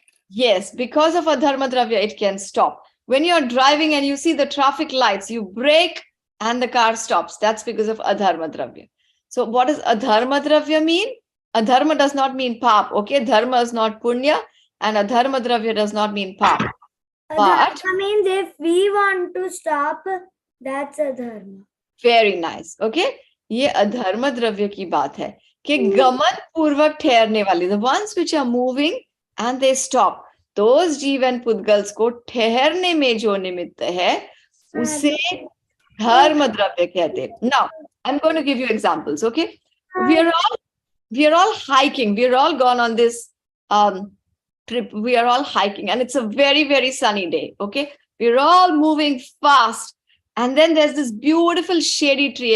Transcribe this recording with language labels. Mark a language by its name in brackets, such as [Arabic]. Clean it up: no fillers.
[English] Yes, because of adharma dravya, it can stop. When you're driving and you see the traffic lights, you brake and the car stops. That's because of adharma dravya. So what does adharma dravya mean? Adharma does not mean pap. Okay, dharma is not punya, and adharma dravya does not mean pap. But Dharma means if we want to stop, that's a dharma. very nice. [Hindi] Okay, ये अधर्म द्रव्य की बात है कि गमन पूर्वक ठहरने वाले, [English] the ones which are moving and they stop, [Hindi] those जीव and पुद्गल्स को ठहरने में जो निमित्त है उसे धर्म द्रव्य कहते हैं. [English] Now, I'm going to give you examples. Okay, we are all hiking. We are all gone on this trip. We are all hiking, and it's a very, very sunny day. Okay, we're all moving fast. And then there's this beautiful shady tree.